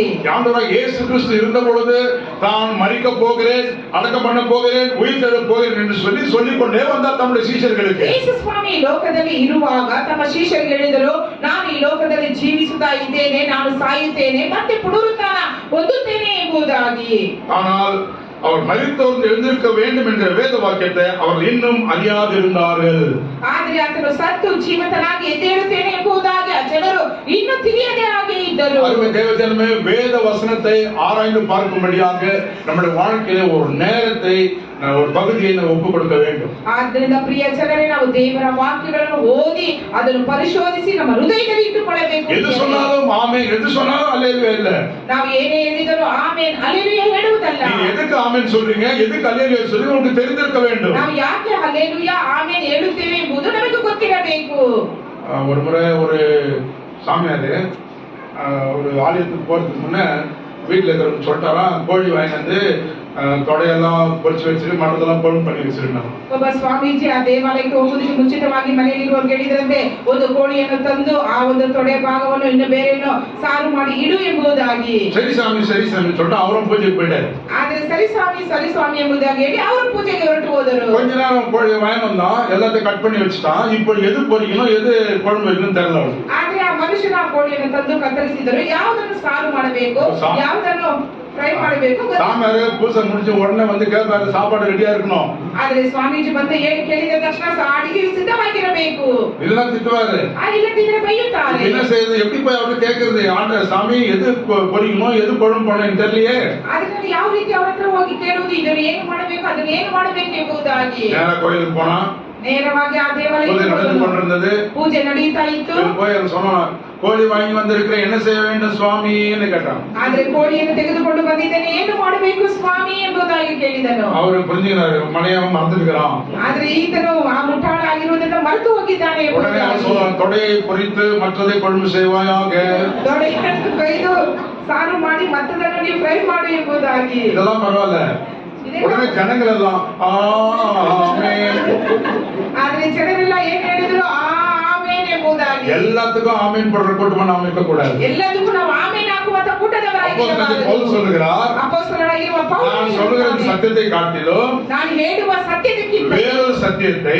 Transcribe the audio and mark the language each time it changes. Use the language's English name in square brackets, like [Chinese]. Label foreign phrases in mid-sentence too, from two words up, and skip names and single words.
[Tamil] ஆண்டவராகிய இயேசு கிறிஸ்து இருந்த பொழுது தான் மரிக்க போகிறேன், அடக்கம் பண்ண போகிறேன், உயிர் தெழ போகிறேன் என்று சொல்லிக் கொண்டே வந்தார் தம்முடைய சீஷர்களுக்கு. [Kannada] ಯೇಸು ಸ್ವಾಮಿ ಈ ಲೋಕದಲ್ಲಿ ಇರುವಾಗ ತಮ್ಮ ಶಿಷ್ಯರಿಗೆ ಹೇಳಿದರು, ನಾನು ಈ ಲೋಕದಲ್ಲಿ ಜೀವಿಸುತ್ತಾ ಇದ್ದೇನೆ, ನಾನು ಸಾಯುತ್ತೇನೆ, ಮತ್ತೆ ಪುನರುತ್ಥಾನ ಹೊಂದುತ್ತೇನೆ ಎಂಬುದಾಗಿ. [Tamil] ஆனால் அவர் மரித்தோர்ந்து எழுந்திருக்க வேண்டும் என்ற வேத வாக்கியத்தை அவர் இன்னும் அறியாதிருந்தார்கள். [Kannada] ಆದರೆ ಆತನು ಸತ್ತು ಜೀವಿತನಾಗಿ ಎದ್ದೇಳುತ್ತೇನೆ ಎಂಬುದಾಗಿ ಆ ಜನರು ಇನ್ನೂ ತಿಳಿಯದೆ ಹಾಗೆ ಇದ್ದರು. [Tamil] அருமை தேவஜனமே, வேத வசனத்தை ஆராய்ந்து பார்க்கும்படியாக நம்முடைய வாழ்க்கையிலே ஒரு நேரத்தை ஒரு பகுதியை நாம் ஒப்புக் கொடுக்க வேண்டும். [Kannada] ಆದ್ದರಿಂದ ಪ್ರಿಯ ಜನರೇ, ನಾವು ದೇವರ ವಾಕ್ಯಗಳನ್ನು ಓದಿ ಅದನ್ನು ಪರಿಶೋಧಿಸಿ ನಮ್ಮ ಹೃದಯದಲ್ಲಿ ಇಟ್ಟುಕೊಳ್ಳಬೇಕು. [Tamil] எது சொன்னாலும் ஆமென், எது சொன்னாலும் அல்லேலூயா இல்ல. [Kannada] ನಾವು ಏನೇ ಹೇಳಿದರೂ ಆಮೆನ್ ಹಲ್ಲೆಲೂಯಾ ಹೇಳುವುದಲ್ಲ. [Tamil] நீங்க எதுக்கு ஆமென் சொல்றீங்க, எதுக்கு அல்லேலூயா சொல்றீங்க உங்களுக்கு தெரிந்திருக்க வேண்டும். [Kannada] ನಾವು ಯಾಕೆ ಹಲ್ಲೆಲೂಯಾ ಆಮೆನ್ ಹೇಳುತ್ತೇವೆ ಎಂಬುದು ನಮಗೆ ಗೊತ್ತಿರಬೇಕು. [Tamil] ஒரு முறை ஒரு சாமியார் ஒரு ஆலயத்துக்கு போகிறதுக்கு முன்னே வீட்டில் இருக்கிறவங்க சொல்லிட்டாராம், கோழி வாங்கி வந்து ತೊಡೆಯೆல்லாம் பொரிச்சு வச்சுட்டு மற்றதெல்லாம் ಕೊಳ್ பண்ணி வச்சிருந்தாங்க. [Kannada] ಒಬ್ಬ ಸ್ವಾಮೀಜಿ ಆ ದೇವಾಲಯಕ್ಕೆ ಹೋಗುವುದಕ್ಕೆ ಮುಂಚಿತವಾಗಿ ಮನೆಯಲ್ಲಿರುವವರಿಗೆ ಹೇಳಿದ್ರಂತೆ, ಒಂದು ಕೋಳಿಯನ್ನು ತಂದು ಆ ಒಂದು ತೊಡೆ ಭಾಗವನ್ನು ಇನ್ನು ಬೇರೆಯನ್ನು ಸಾರು ಮಾಡಿ ಇಡು ಎಂಬುದಾಗಿ. ಸರಿ ಸ್ವಾಮಿ [Tamil] சொல்லிட்டு அவரும் பூஜைக்கு போயிட்டாரு. [Kannada] ಆದ್ರೆ ಸರಿ ಸ್ವಾಮಿ ಎಂಬುದಾಗಿ ಹೇಳಿ ಅವರು ಪೂಜೆಗೆ ಹೊರಟು ಹೋದರು. [Tamil] கொஞ்ச நேரம் கோழி வாங்கி வந்தான், எல்லாத்தையும் கட் பண்ணி வச்சுட்டான். இப்போ எது பொரிக்கணும் எது குழம்பு வைக்கணும் தெரியல அவருக்கு. [Kannada] ಆದ್ರೆ ಆ ಮನುಷ್ಯನ ಆ ಕೋಳಿಯನ್ನು ತಂದು ಕತ್ತರಿಸಿದರು, ಯಾವುದನ್ನು ಸಾರು ಮಾಡಬೇಕು ಯಾವುದನ್ನು ಫ್ರೈ ಮಾಡಬೇಕು. [Tamil] சாமியாரு பூஜை முடிஞ்ச உடனே வந்து கேட்பாரு, சாப்பாடு ரெடியா இருக்கணும். [Kannada] ಆದ್ರೆ ಸ್ವಾಮೀಜಿ ಬಂದು ಕೇಳಿದ ತಕ್ಷಣ ಅಡಿಗೆ ಸಿದ್ಧವಾಗಿರಬೇಕು. [Tamil] இதெல்லாம் திட்டுவாரு. [Kannada] ಇಲ್ಲದಿದ್ರೆ ಬೈಯುತ್ತಾರೆ. [Tamil] என்ன செய்யுது, எப்படி போய் அவரு கேக்குறது, ஆண்ட சாமி எது பொரிக்கணும் எது குழம்பு பண்ணணும் தெரியலையே. [Kannada] ಅದನ್ನ ಯಾವ ರೀತಿ ಅವರ ಹತ್ರ ಹೋಗಿ ಕೇಳುವುದು, ಇದನ್ನು ಏನು ಮಾಡಬೇಕು ಅದನ್ನು ಏನು ಮಾಡಬೇಕು ಎಂಬುದಾಗಿ. [Tamil] நேரா கோயிலுக்கு போனா [Kannada] ನೇರವಾಗಿ ಆ ದೇವಾಲಯಕ್ಕೆ ಪೂಜೆ ನಡೀತಾ ಇತ್ತು. [Tamil] போய் சொன்னா, கோழி வாங்கி வந்திருக்கிறேன், என்ன செய்ய வேண்டும் சுவாமின்னு கேட்டான். [Kannada] ಆದ್ರೆ ಕೋಳಿಯನ್ನು ತೆಗೆದುಕೊಂಡು ಬಂದಿದ್ದೇನೆ, ಏನು ಮಾಡಬೇಕು ಸ್ವಾಮಿ ಎಂಬುದಾಗಿ ಕೇಳಿದನು. [Tamil] ಅವರು புரிஞ்சுக்கிறாரு, மனையாவும் மறந்துக்கிறான். [Kannada] ಆದ್ರೆ ಈತನು ಆ ಮುಟ್ಟಾಳ ಆಗಿರುವುದನ್ನು ಮರೆತು ಹೋಗಿದ್ದಾನೆ. [Tamil] உடனே அவன் சொல்றான், தொடையை பொரித்து மற்றதை குழம்பு செய்வாயாக. [Kannada] ತೊಡೆಯನ್ನು ಕೊಯ್ದು ಸಾರು ಮಾಡಿ ಮತ್ತದನ್ನು ನೀವು ಫ್ರೈ ಮಾಡಿ ಎಂಬುದಾಗಿ. [Tamil] இதெல்லாம் பரவாயில்ல. உடனே ஜனங்கள் எல்லாம் ஆமென். [Kannada] ಆದ್ರೆ ಜನರೆಲ್ಲ ಏನ್ ಹೇಳಿದ್ರು, ಆಮೆನ್ ಎಂಬುದಾಗಿ. [Tamil] எல்லாத்துக்கும் ஆமென் போடுற கூட்டமா நாம இருக்க கூடாது. [Kannada] ಎಲ್ಲದಕ್ಕೂ ನಾವು ಆಮೆನ್ ಹಾಕುವಂತ ಕೂಟದವರಾಗಿರಬಾರದು. [Tamil] பவுல் சொல்லுகிறார், [Kannada] ಅಪೊಸ್ತಲನಾಗಿರುವ ಪೌಲನು [Tamil] நான் சொல்லுகிற சத்தியத்தை காட்டிலும் [Kannada] ನಾನು ಹೇಳುವ ಸತ್ಯದಕ್ಕಿಂತ [Tamil] வேறொரு சத்தியத்தை,